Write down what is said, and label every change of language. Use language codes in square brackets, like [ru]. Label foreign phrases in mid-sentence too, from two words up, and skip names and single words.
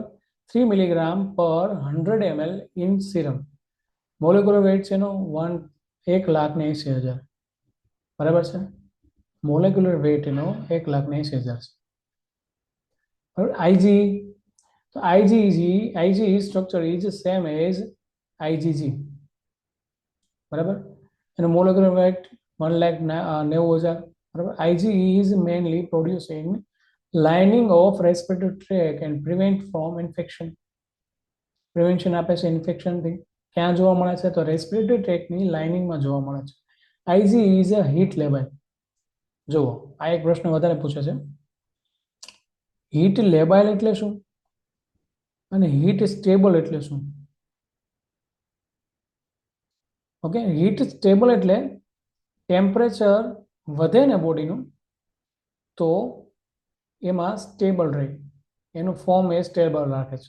[gu] 3 મિલીગ્રામ પર 100 ml [en] in serum. molecular weight [gu] છે એનો 1,80,000. બરાબર છે. [en] molecular weight [gu] એનો 1,80,000 છે. [en] IgE, તો IgE structure is same as IgG. [gu] બરાબર. એનો [en] molecular weight [gu] 1,90,000. બરાબર. [en] IgE is mainly produced in lining of respiratory tract and prevent from infection. [gu] પ્રિવેન્શન આપે છે ઇન્ફેક્શનથી. ક્યાં જોવા મળે છે? તો રેસ્પિરેટરી ટ્રેકની લાઇનિંગમાં જોવા મળે છે. [en] IgE is a heat labile. [gu] જુઓ, આ એક પ્રશ્ન વધારે પૂછે છે. [en] heat labile [gu] એટલે શું અને [en] heat stable [gu] એટલે શું? ઓકે, [en] heat stable [gu] એટલે ટેમ્પરેચર વધે ને બોડીનું તો એમાં સ્ટેબલ રહે, એનું ફોર્મ એ સ્ટેબલ રાખે છે.